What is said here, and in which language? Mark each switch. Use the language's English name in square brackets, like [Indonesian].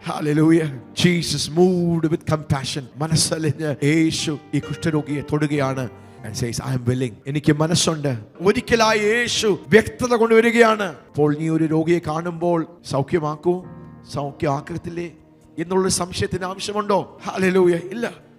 [English] Hallelujah. Jesus moved with compassion. [Malayalam] മനസ്സലിഞ്ഞ് യേശു ഈ കുഷ്ഠരോഗിയെ തൊടുകയാണ്. [English] And says, I am willing. [Malayalam] എനിക്ക് മനസ്സുണ്ട്. ഒരിക്കലായി യേശു വ്യക്തത കൊണ്ടുവരികയാണ്. അപ്പോൾ നീ ഒരു രോഗിയെ കാണുമ്പോൾ സൗഖ്യമാക്കൂ, സൗഖ്യമാക്കത്തില്ലേ എന്നുള്ള സംശയത്തിന് ആവശ്യമുണ്ടോ? ഹല്ലേലൂയ. ഇല്ല.